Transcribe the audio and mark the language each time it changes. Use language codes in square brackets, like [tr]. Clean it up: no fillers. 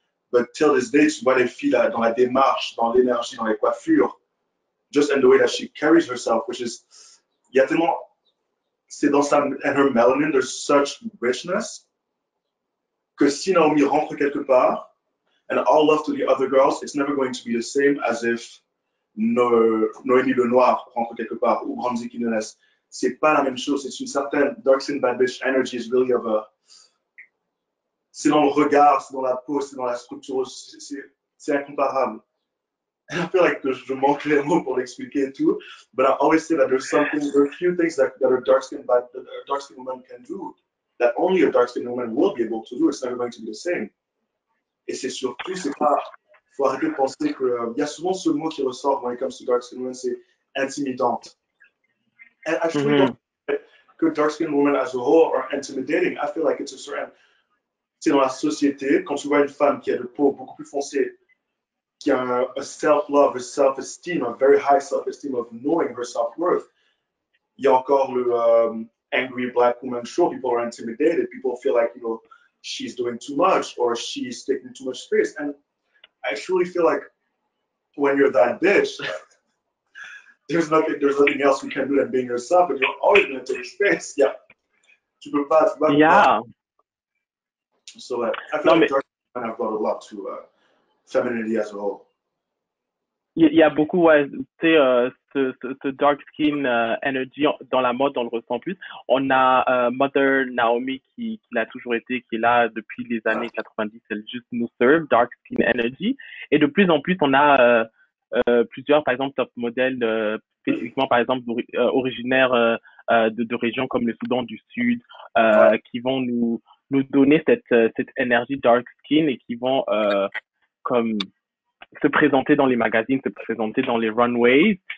[en] But till this day, [fr] tu vois les filles là, dans la démarche, dans l'énergie, dans les coiffures, [en] just in the way that she carries herself, which is, [fr] il y a tellement, c'est dans sa, [en] and her melanin, there's such richness, [fr] que si Naomi rentre quelque part, [en] and all love to the other girls, it's never going to be the same as if Noémie Lenoir [fr] rentre quelque part, ou Bronzy Quinones. C'est pas la même chose, c'est une certaine [en] dark skin bad bitch energy is really of a, [fr] c'est dans le regard, c'est dans la peau, c'est dans la structure, c'est incomparable. [en] I feel like [fr] je manque les mots pour l'expliquer et tout, [en] but I always say that there are a few things that a dark skin woman can do that only a dark skin woman will be able to do. It's never going to be the same. [fr] Et c'est surtout, c'est pas, faut arrêter de penser que, y a souvent ce mot qui ressort [en] when it comes to dark skin women, [fr] c'est intimidante. [en] And I truly don't think que dark skin women as a whole are intimidating. I feel like it's a certain, [fr] c'est dans la société, quand tu vois une femme qui a [en] de peau beaucoup plus foncée, qui a a self-love, a self-esteem, a very high self-esteem of knowing her self-worth. [fr] Il y a encore le angry black woman show. [en] People are intimidated. People feel like, you know, she's doing too much or she's taking too much space. And I truly feel like when you're that bitch, there's nothing else you can do than being yourself, and you're always going to take space. [fr] Yeah. Tu peux pas. [en] Yeah. So I feel like dark women have brought a lot to femininity as a whole. [fr] Il y a beaucoup, ouais, tu sais, ce dark skin energy dans la mode, on le ressent plus. On a Mother Naomi qui l'a toujours été, qui est là depuis les années 90. Elle juste nous serve dark skin energy. Et de plus en plus, on a plusieurs, par exemple, top modèles, spécifiquement, par exemple, originaires de régions comme le Soudan du Sud, qui vont nous donner cette énergie dark skin et qui vont comme se présenter dans les magazines, se présenter dans les runways.